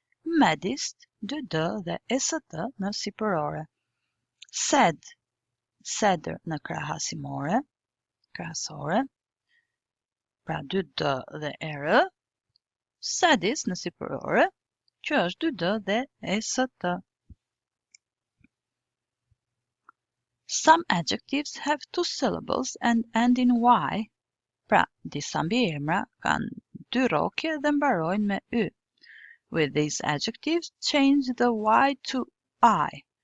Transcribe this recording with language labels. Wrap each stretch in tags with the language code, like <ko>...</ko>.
<sq>Maddest, 2D dhe ST në sipërore. Sad, sadder në krahasore, pra 2D dhe ER. Saddest në sipërore, që është 2D dhe ST.</sq> <en>Some adjectives have two syllables and end in Y.</en> <sq>Pra, disa mbiemra kanë 2 rrokje dhe mbarojnë me Y.</sq> <en>With these adjectives, change the Y to I.</en>